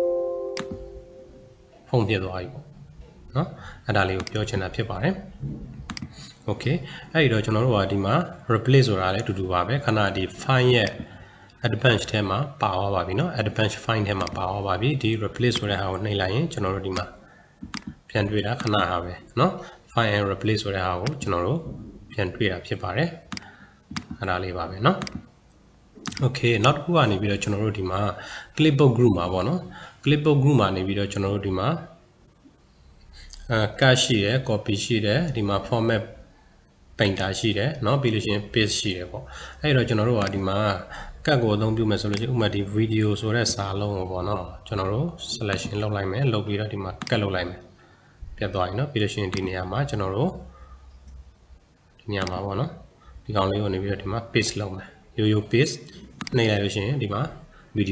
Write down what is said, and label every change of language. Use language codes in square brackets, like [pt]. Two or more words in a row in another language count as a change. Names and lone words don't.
[my] ဖုန်းပြသွားပြီပေါ့နော်အဲ့ဒါလေးကိုပြောချင်တာဖြစ်ပါတယ် Okay အဲ့ဒီတော့ကျွန်တော်တို့ကဒီမှာ replace ဆိုတာလည်းအတူတူပါ ပဲခဏဒီ file ရဲ့ advanced ထဲမှာပါသွားပါပြီเนาะ [en] advanced file [my] ထဲမှာပါသွားပါပြီဒီ replace ဆိုတဲ့ဟာကိုနှိပ်လိုက်ရင်ကျွန်တော်တို့ဒီမှာပြန်တွေ့တာခဏဟာပဲเนาะ [en] file and replace [my] ဆိုတဲ့ဟာကိုကျွန်တော်တို့ပြန်တွေ့တာဖြစ်ပါတယ်အဲ့ဒါလေးပါပဲเนาะ Okay နောက်တစ်ခုကနေပြီးတော့ကျွန်တော်တို့ဒီမှာ [en] clipboard group [my] မှာပေါ့နော် [en] clipboard group [my] မှာနေပြီးတော့ကျွန်တော်တို့ဒီမှာ cut ရှိတယ် copy ရှိတယ်ဒီမှာ [en] format painter [my] ရှိတယ်เนาะပြီးလို့ရှိရင် paste ရှိတယ်ပေါ့အဲ့တော့ကျွန်တော်တို့ကဒီမှာ cut ကိုအသုံးပြုမယ်ဆိုလို့ရှိရင်ဥပမာဒီ video ဆိုတဲ့စာလုံးကိုပေါ့နော်ကျွန်တော်တို့ selection လုပ်လိုက်မယ်လုပ်ပြီးတော့ဒီမှာ cut လုပ်လိုက်မယ်ပြတ်သွားပြီเนาะပြီးလို့ရှိရင်ဒီနေရာမှာကျွန်တော်တို့ဒီနေရာမှာပေါ့နော်ဒီကောင်လေးကိုနေပြီးတော့ဒီမှာ paste လုပ်မယ်ရိုး paste နှိပ်လိုက်လို့ရှိရင်ဒီမှာ video